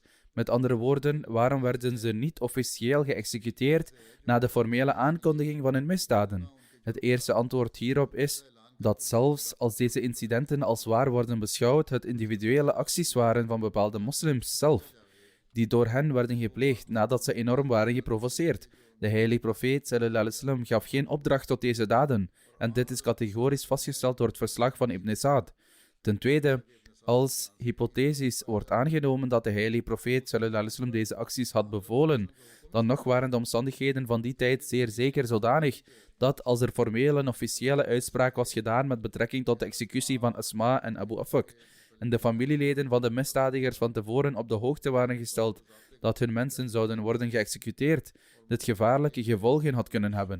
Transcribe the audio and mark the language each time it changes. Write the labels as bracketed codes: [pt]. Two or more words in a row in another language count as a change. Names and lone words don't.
[nl] Met andere woorden, waarom werden ze niet officieel geëxecuteerd na de formele aankondiging van hun misdaden? Het eerste antwoord hierop is dat zelfs als deze incidenten als waar worden beschouwd, het individuele acties waren van bepaalde moslims zelf, die door hen werden gepleegd nadat ze enorm waren geprovoceerd. De heilige profeet [ar] صلى الله عليه وسلم [nl] gaf geen opdracht tot deze daden, en dit is categorisch vastgesteld door het verslag van Ibn Sa'd. Ten tweede, Als hypothesis wordt aangenomen dat de heilige profeet [ar] صلى الله عليه وسلم [nl] deze acties had bevolen, dan nog waren de omstandigheden van die tijd zeer zeker zodanig dat als er formeel een officiële uitspraak was gedaan met betrekking tot de executie van Asma en Abu Afak, en de familieleden van de misdadigers van tevoren op de hoogte waren gesteld dat hun mensen zouden worden geëxecuteerd, dit gevaarlijke gevolgen had kunnen hebben.